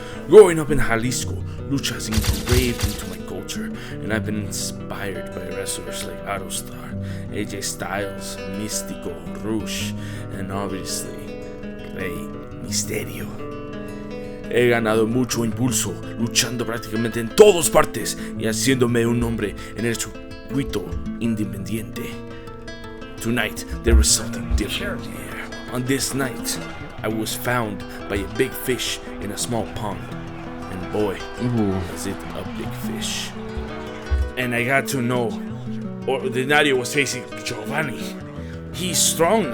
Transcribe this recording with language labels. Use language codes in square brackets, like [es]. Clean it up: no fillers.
[en] Growing up in Jalisco, lucha has engraved into my culture, and I've been inspired by wrestlers like Aerostar, AJ Styles, Místico, Rush, and obviously, Rey Mysterio. [es] He ganado mucho impulso, luchando prácticamente en todas partes y haciéndome un nombre en el circuito independiente. [en] Tonight, there was something different here. On this night, I was found by a big fish in a small pond. And boy, was it a big fish. And I got to know Ordinario was facing Giovanni. He's strong.